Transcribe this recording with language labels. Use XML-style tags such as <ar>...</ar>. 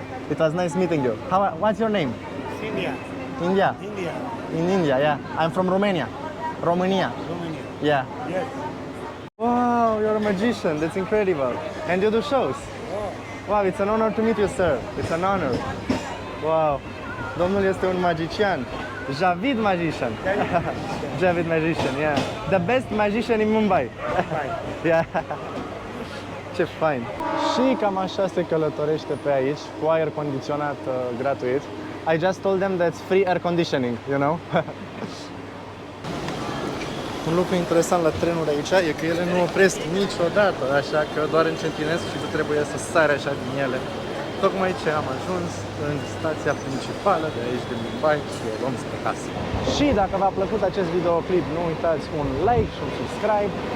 <en>It was nice meeting you. What's your name? India. India? India. In India, yeah. I'm from Romania. Romania. Romania. Yeah. Yes. Wow, you're a magician. That's incredible. And you do shows? Wow, it's an honor to meet you, sir. It's an honor. Wow.</en> <ro>Domnul este un magician.</ro> <en>Javid Magician. Javid Magician, yeah. The best magician in Mumbai. Yeah.</en> <ro>Ce fain. Și cam așa se călătorește pe aici, cu aer condiționat gratuit.</ro> <en>I just told them that's free air conditioning, you know?</en> <ro>Un lucru interesant la trenuri aici e că ele nu opresc niciodată, așa că doar încetinesc și tu trebuie să sari așa din ele. Tocmai ce am ajuns în stația principală de aici din Mumbai și o luăm spre casă. Și dacă v-a plăcut acest videoclip, nu uitați un like și un subscribe.</ro>